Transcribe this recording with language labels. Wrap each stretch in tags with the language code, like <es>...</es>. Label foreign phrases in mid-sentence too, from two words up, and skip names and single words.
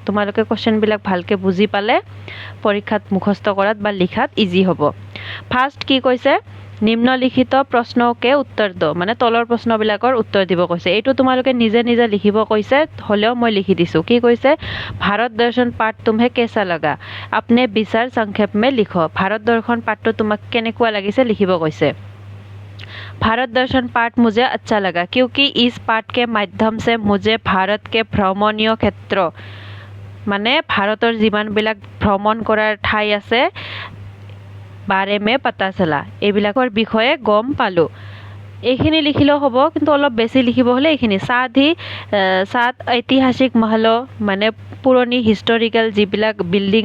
<as>তোমালোকে কোৱেশ্চনবিলাক ভালকৈ বুজি পালে পৰীক্ষাত মুখস্থ কৰাত বা লিখাত ইজি হ'ব। ফাৰ্ষ্ট কি কৈছে, নিম্নলিখিত প্ৰশ্নকে উত্তৰ দ, তলৰ প্ৰশ্নবিলাকৰ উত্তৰ দিব কৈছে। এইটো তোমালোকে নিজে নিজে লিখিব কৈছে, হ'লেও মই লিখি দিছোঁ। কি কৈছে,</as> <hi>ভাৰত দৰ্শন পাঠ तुम्हें कैसा लगा, अपने विचार संक्षेप में लिखो।</hi> <as>ভাৰত দৰ্শন পাঠটো তোমাক কেনেকুৱা লাগিছে লিখিব কৈছে।</as> <hi>भारत दर्शन पाठ मुझे अच्छा लगा क्योंकि इस पाठ के माध्यम से मुझे भारत के भ्रमणीय क्षेत्र</hi> <as>ভাৰতৰ যিমানবিলাক ভ্ৰমণ কৰাৰ ঠাই আছে</as> <hi>बारे में पता चला,</hi> <as>এইবিলাকৰ বিষয়ে গম পালোঁ। এইখিনি লিখিলেও হ'ব, কিন্তু অলপ বেছি লিখিব হ'লে এইখিনি সাত ঐতিহাসিক মহল পুৰণি হিষ্টৰিকেল যিবিলাক বিল্ডিং</as>